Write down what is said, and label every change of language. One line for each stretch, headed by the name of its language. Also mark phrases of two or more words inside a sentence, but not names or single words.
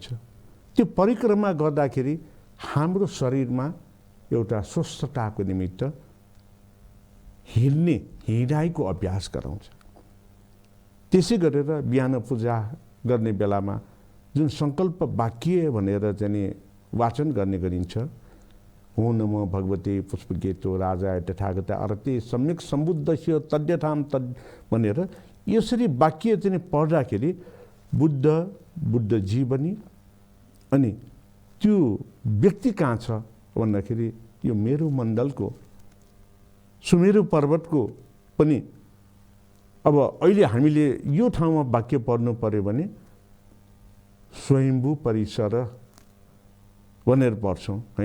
Nepali: त्यो परिक्रमा गर्दाखेरि हाम्रो शरीरमा एउटा स्वस्थताको निमित्त हिँडाइको अभ्यास गराउँछ। त्यसै गरेर बिहान पूजा गर्ने बेलामा जुन सङ्कल्प वाक्य भनेर चाहिँ वाचन गर्ने गरिन्छ,
Sanskrit: हो नमो भगवते पुष्पगेतो राजाय तथागत अरते सम्यक सम्बुद्धस्य तद्यथाम तद्
Nepali: भनेर यसरी वाक्य चाहिँ पढ्दाखेरि बुद्ध जीवनी अनि त्यो व्यक्ति कहाँ छ भन्दाखेरि यो मेरु मण्डलको सुमेरु पर्वतको पनि अब अहिले हामीले यो ठाउँमा वाक्य पढ्नु पर्यो भने स्वयम्भू परिसर भनेर पढ्छौँ होइन।